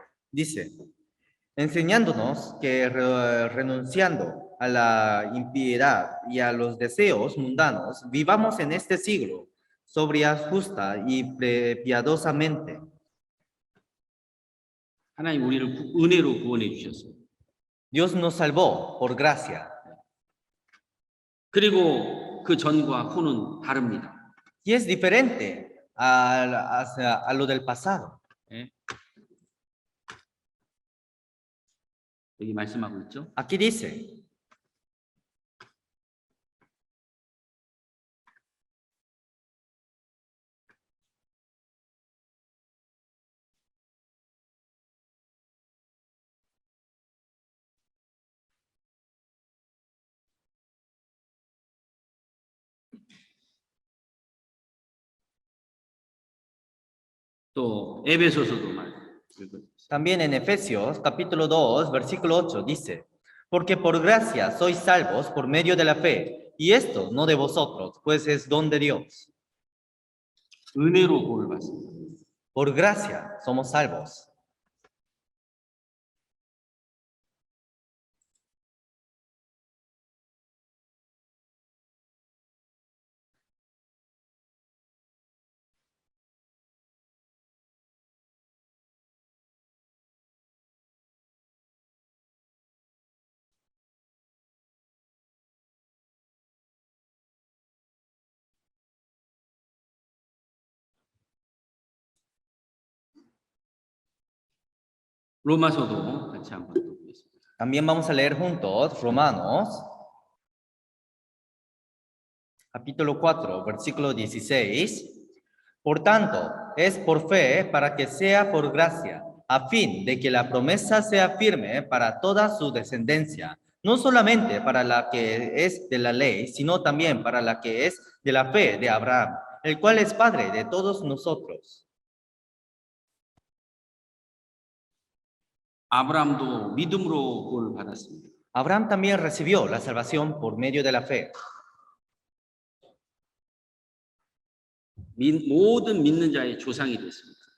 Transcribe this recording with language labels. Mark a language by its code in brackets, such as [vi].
[es] Dice, enseñándonos que renunciando a la impiedad y a los deseos mundanos, vivamos en este siglo sobria, justa y piadosamente. [ko] 하나님 우리를 은혜로 구원해 주셨어요. [es] Dios nos salvó por gracia. [ko] 그리고 그 전과 후는 다릅니다. [es] Y es diferente a lo del pasado. [ko] 여기 말씀하고 있죠. [es] Aquí dice, [ko] 또 에베소서도 말. [es] también en Efesios capítulo 2, versículo 8 dice, porque por gracia sois salvos por medio de la fe, y esto no de vosotros, pues es don de Dios. [ko] 은혜로 구원을 받습니다. [es] Por gracia somos salvos. [ko] 로마서도 같이 한번 또 보겠습니다. [es] También vamos a leer juntos Romanos, capítulo 4, versículo 16. Por tanto, es por fe para que sea por gracia, a fin de que la promesa sea firme para toda su descendencia, no solamente para la que es de la ley, sino también para la que es de la fe de Abraham, el cual es padre de todos nosotros. [ko] 아브라함도 믿음으로 구원을 받았습니다. [es] Abraham también recibió la salvación por medio de la fe. [ko] 모든 믿는 자의 조상이 됐습니다.